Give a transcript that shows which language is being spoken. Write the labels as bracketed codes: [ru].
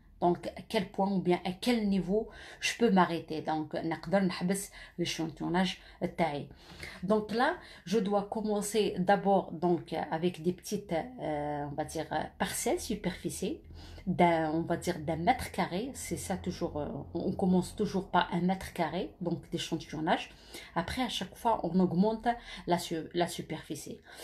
[fr] Donc, à quel point ou bien à quel niveau je peux m'arrêter. [ar] Donc, نقدر نحبس l'échantillonnage تاعي. [fr] Donc là, je dois commencer d'abord donc avec des petites, on va dire, parcelles, superficies, on va dire d'un mètre carré. C'est ça toujours, on commence toujours par un mètre carré, donc d'échantillonnage. Après, à chaque fois, on augmente la superficie.